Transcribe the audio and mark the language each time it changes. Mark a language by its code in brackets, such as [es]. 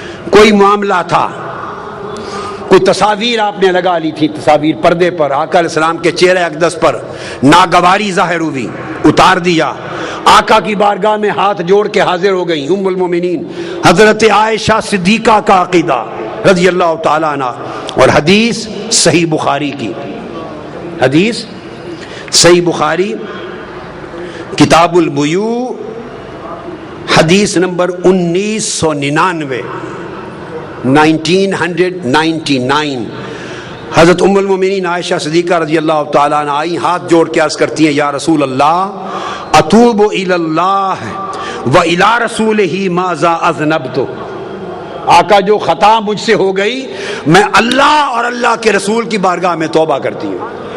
[ur] کوئی معاملہ تھا، کوئی تصاویر آپ نے لگا لی تھی، تصاویر پردے پر، آقا علیہ السلام کے چہرے اقدس پر ناگواری ظاہر ہوئی، اتار دیا. آقا کی بارگاہ میں ہاتھ جوڑ کے حاضر ہو گئی ام المومنین حضرت عائشہ صدیقہ کا عقیدہ رضی اللہ تعالیٰ عنہ. اور حدیث صحیح بخاری کی، حدیث صحیح بخاری کتاب البیوع حدیث نمبر 1999 1999. حضرت ام المومنین عائشہ صدیقہ رضی اللہ تعالیٰ عنہ آئی، ہاتھ جوڑ کے عرض کرتی ہیں یا رسول اللہ [ar] اتوب الی اللہ و الی رسولہ ماذا اذنبت. [ur] آقا جو خطا مجھ سے ہو گئی میں اللہ اور اللہ کے رسول کی بارگاہ میں توبہ کرتی ہوں.